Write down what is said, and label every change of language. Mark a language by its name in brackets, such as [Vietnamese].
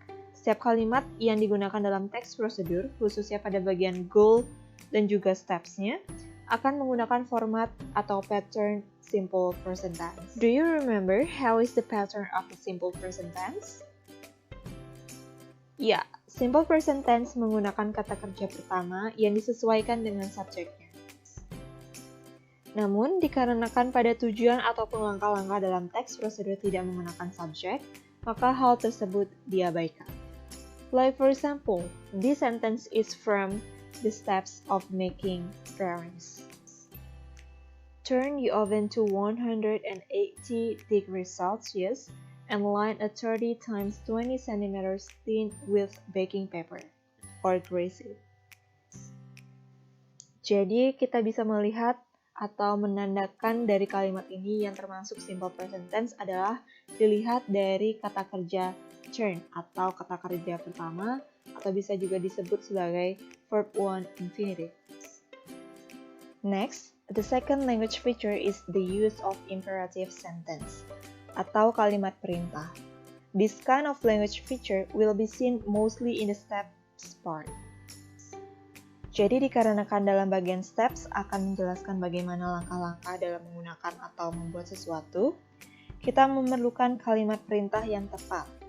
[Indonesian] Setiap kalimat yang digunakan dalam text procedure, khususnya pada bagian goal dan juga steps-nya, akan menggunakan format atau pattern simple present tense. [English] Do you remember how is the pattern of the simple present tense? [Indonesian] Ya, simple present tense menggunakan kata kerja pertama yang disesuaikan dengan subjeknya. Namun, dikarenakan pada tujuan ataupun langkah-langkah dalam text procedure tidak menggunakan subjek, maka hal tersebut diabaikan. [English] Like for example, this sentence is from the steps of making drawings. Turn the oven to 180 degrees Celsius and line a 30 x 20 cm thin with baking paper or grease it. [Indonesian] Jadi, kita bisa melihat atau menandakan dari kalimat ini yang termasuk simple present tense adalah dilihat dari kata kerja turn atau kata kerja pertama atau bisa juga disebut sebagai verb 1 infinitive. [English] Next, the second language feature is the use of imperative sentence [Indonesian] atau kalimat perintah. [English] This kind of language feature will be seen mostly in the steps part. [Indonesian] Jadi dikarenakan dalam bagian steps akan menjelaskan bagaimana langkah-langkah dalam menggunakan atau membuat sesuatu, kita memerlukan kalimat perintah yang tepat.